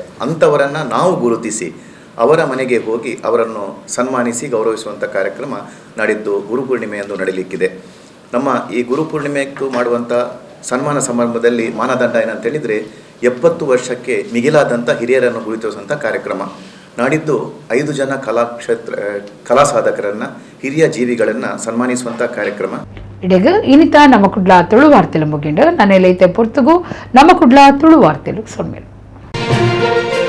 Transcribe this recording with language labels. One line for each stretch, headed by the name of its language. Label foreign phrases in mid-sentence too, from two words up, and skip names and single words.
Kannada: ಅಂಥವರನ್ನು ನಾವು ಗುರುತಿಸಿ ಅವರ ಮನೆಗೆ ಹೋಗಿ ಅವರನ್ನು ಸನ್ಮಾನಿಸಿ ಗೌರವಿಸುವಂಥ ಕಾರ್ಯಕ್ರಮ ನಾಡಿದ್ದು ಗುರುಪೂರ್ಣಿಮೆಯಂದು ನಡೆಯಲಿಕ್ಕಿದೆ. ನಮ್ಮ ಈ ಗುರುಪೂರ್ಣಿಮೆಗೂ ಮಾಡುವಂಥ ಸನ್ಮಾನ ಸಮಾರಂಭದಲ್ಲಿ ಮಾನದಂಡ ಏನಂತೇಳಿದರೆ 70 ವರ್ಷಕ್ಕೆ ಮಿಗಿಲಾದಂಥ ಹಿರಿಯರನ್ನು ಗುರುತಿಸುವಂಥ ಕಾರ್ಯಕ್ರಮ. ನಾಡಿದ್ದು 5 ಜನ ಕಲಾ ಸಾಧಕರನ್ನು, ಹಿರಿಯ ಜೀವಿಗಳನ್ನು ಸನ್ಮಾನಿಸುವಂಥ ಕಾರ್ಯಕ್ರಮ.
Tulu: ಇಡೆಗ ಇನಿತ ನಮ್ಮ ಕುಡ್ಲ ತುಳು ವಾರ್ತೆಲು ಮುಗಿಂಡು ನನ್ನೆಲ್ಲೈತೆ ಪೊರ್ತುಗು ನಮ್ಮ ಕುಡ್ಲ ತುಳು ವಾರ್ತೆಲು ಸೊಮ್ಮೆಲು.